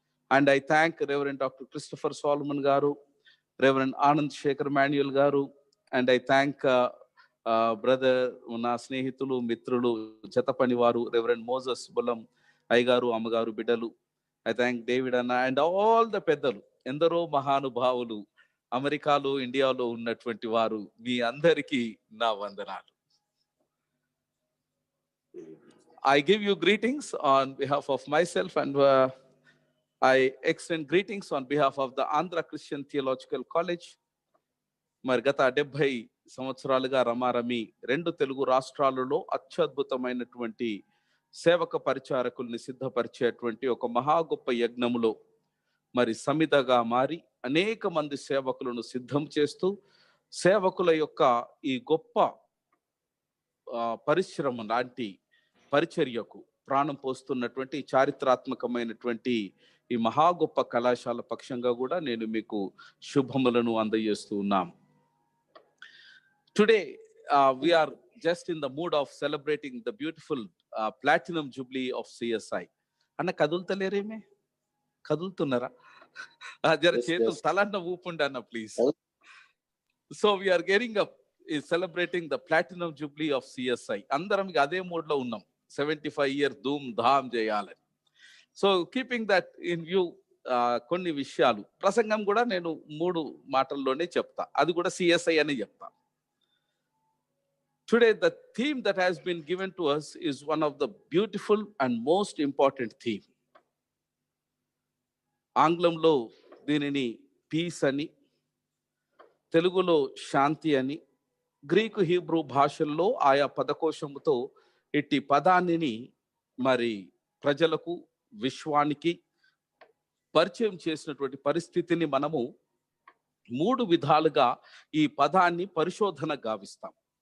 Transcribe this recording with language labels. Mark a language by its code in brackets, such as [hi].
[en] and I thank [te] reverend doctor Christopher Solomon గారు, reverend Anand Shekhar Manuel గారు, and I thank brother, నా స్నేహితులు మిత్రులు జతపని వారు రెవరెండ్ మోజస్ బులం అయ్యగారు, అమ్మగారు, బిడ్డలు. [en] I thank [te] డేవిడ్ అన్న [en] and all the [te] పెద్దలు, ఎందరో మహానుభావులు అమెరికాలో, ఇండియాలో ఉన్నటువంటి వారు, మీ అందరికీ నా వందనాలు. [en] I give you greetings on behalf of myself and I extend greetings on behalf of the Andhra Christian Theological College. [te] మరి గత 70 సంవత్సరాలుగా రమారమి 2 తెలుగు రాష్ట్రాలలో అత్యద్భుతమైనటువంటి సేవక పరిచారకుల్ని సిద్ధపరిచేటువంటి ఒక మహా గొప్ప యజ్ఞములో మరి సమిధగా మారి అనేక మంది సేవకులను సిద్ధం చేస్తూ సేవకుల యొక్క ఈ గొప్ప పరిశ్రమ లాంటి పరిచర్యకు ప్రాణం పోస్తున్నటువంటి చారిత్రాత్మకమైనటువంటి ఈ మహా గొప్ప కళాశాల పక్షంగా కూడా నేను మీకు శుభములను అందజేస్తూ ఉన్నాం. [en] Today we are just in the mood of celebrating the beautiful platinum jubilee of CSI. [te] అన్న కదులుతలేరేమే, కదులుతున్నారా? జర చేతులు తలన్న ఊపుండి అన్న please. [en] So we are getting up is celebrating the platinum jubilee of CSI. [te] అందరం అదే మూడ్ లో ఉన్నాం, 75 years ధూమ్ ధామ్ చేయాలని. [en] so keeping that in view, [te] కొన్ని విషయాలు ప్రసంగం కూడా నేను 3 మాటల్లోనే చెప్తా, అది కూడా CSI అని చెప్తా. [en] Today the theme that has been given to us is one of the beautiful and most important theme. [te] ఆంగ్లంలో దీనిని పీస్ అని, తెలుగులో శాంతి అని, గ్రీకు హీబ్రూ భాషల్లో ఆయా పదకోశముతో ఇట్టి పదాన్ని మరి ప్రజలకు, విశ్వానికి పరిచయం చేసినటువంటి పరిస్థితిని మనము 3 విధాలుగా ఈ పదాన్ని పరిశోధన గావిస్తాం.